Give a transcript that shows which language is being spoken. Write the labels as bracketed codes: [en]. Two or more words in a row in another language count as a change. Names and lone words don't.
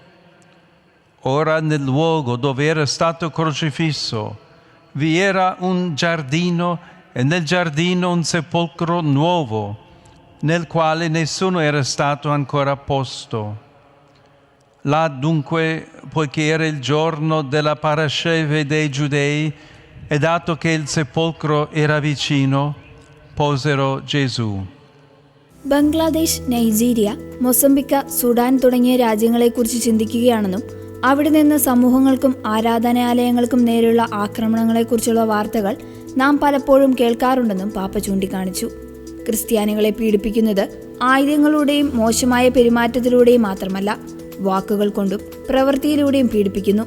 [it] Ora nel luogo dove era stato crocifisso vi era un giardino e nel giardino un sepolcro nuovo, nel quale nessuno era stato ancora posto. Là dunque, poiché era il giorno della parasceve dei Giudei e dato che il sepolcro era vicino, posero Gesù. [ml] ബംഗ്ലാദേശ്, നൈജീരിയ, മൊസംബിക്ക, സുഡാൻ തുടങ്ങിയ രാജ്യങ്ങളെക്കുറിച്ച് ചിന്തിക്കുകയാണെന്നും അവിടെ നിന്ന് സമൂഹങ്ങൾക്കും ആരാധനാലയങ്ങൾക്കും നേരെയുള്ള ആക്രമണങ്ങളെക്കുറിച്ചുള്ള വാർത്തകൾ നാം പലപ്പോഴും കേൾക്കാറുണ്ടെന്നും പാപ്പ ചൂണ്ടിക്കാണിച്ചു. ക്രിസ്ത്യാനികളെ പീഡിപ്പിക്കുന്നത് ആയുധങ്ങളുടെയും മോശമായ പെരുമാറ്റത്തിലൂടെയും മാത്രമല്ല, വാക്കുകൾ കൊണ്ടും പ്രവൃത്തിയിലൂടെയും പീഡിപ്പിക്കുന്നു.